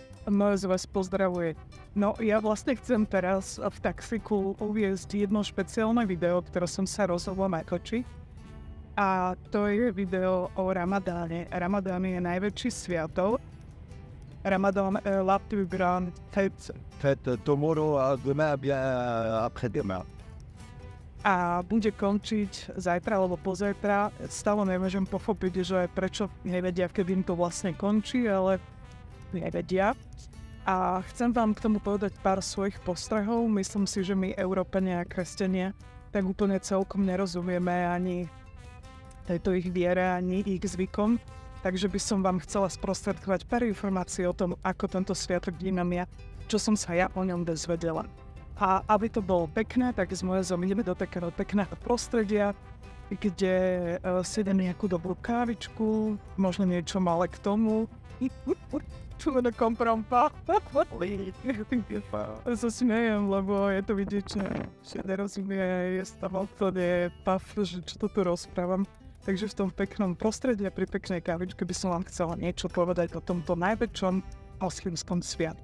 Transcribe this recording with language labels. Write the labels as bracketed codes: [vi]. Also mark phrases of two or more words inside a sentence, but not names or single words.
[sk] Moje vás pozdravuje. No, ja vlastne chcem teraz v taxiku uviesť jedno špeciálne video, ktoré som sa rozhodla natočiť. A to je video o Ramadáne. Ramadán je najväčší sviatok. [fr] Ramadan est la plus grande fête. Fête tomorrow a demain bien après-demain. [sk] A bude končiť zajtra alebo pozajtra. Stále nemôžem pochopiť, že prečo nevedia, kedy im to vlastne končí, ale nevedia. A chcem vám k tomu povedať pár svojich postrehov. Myslím si, že my, Európania a kresťania, tak úplne celkom nerozumieme ani tejto ich viere, ani ich zvykom. Takže by som vám chcela sprostredkovať pár informácií o tom, ako tento sviatok vnímam ja, čo som sa ja o ňom dozvedela. A aby to bolo pekné, tak s Mojezom ideme do takého pekného prostredia, kde si dám nejakú dobrú kávičku, možno niečo malé k tomu. [fr] Tu ne comprends pas. [sk] Sa smejem, lebo je to vidieť, že nerozumie, je z toho úplne paf, že čo to tu rozprávam. Takže v tom peknom prostredí a pri peknej kávičke by som vám chcela niečo povedať o tomto najväčšom moslimskom sviatku.